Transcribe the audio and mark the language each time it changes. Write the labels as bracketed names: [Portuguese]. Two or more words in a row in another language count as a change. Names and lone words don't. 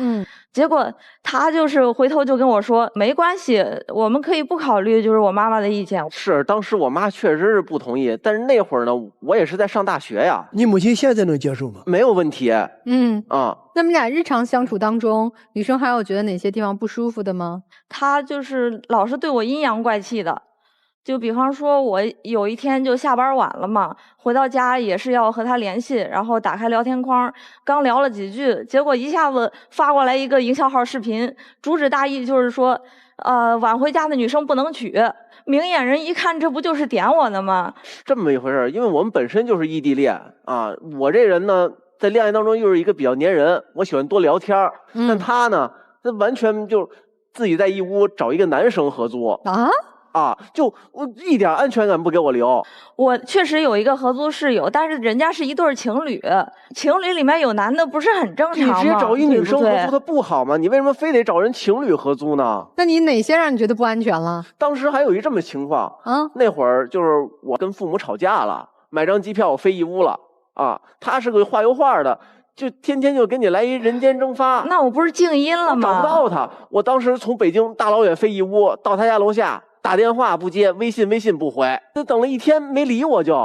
[Chinese] 結果他就是回頭就跟我說，沒關係，我們可以不考慮，就是我媽媽的意見。是，當時我媽確實是不同意，但是那會兒呢，我也是在上大學呀。你母親現在能接受嗎？沒有問題。那麼倆日常相處當中，女生還有覺得哪些地方不舒服的嗎？她就是老是對我陰陽怪氣的，就比方說我有一天就下班晚了嘛，回到家也是要和她聯繫，然後打開聊天框，剛聊了幾句，結果一下子發過來一個營銷號視頻，主旨大意就是說，晚回家的女生不能娶。明眼人一看，這不就是點我的嗎？這麼一回事，因為我們本身就是異地戀啊，我這人呢，在戀愛當中又是一個比較粘人，我喜歡多聊天。但他呢，他完全就自己在義烏找一個男生合租就我一點安全感不給我留。我確實有一個合租室友，但是人家是一對情侶，情侶裡面有男的不是很正常嗎？你直接找一女生合租，它不好嗎？你為什麼非得找人情侶合租呢？那你哪些讓你覺得不安全了？當時還有一這麼情況那會兒就是我跟父母吵架了，買張機票我飛義烏了他是個畫油畫的，就天天就給你來一人間蒸發。那我不是靜音了嗎？找不到他，我當時從北京大老遠飛義烏到他家樓下，打電話不接，微信不回，就等了1天沒理我就。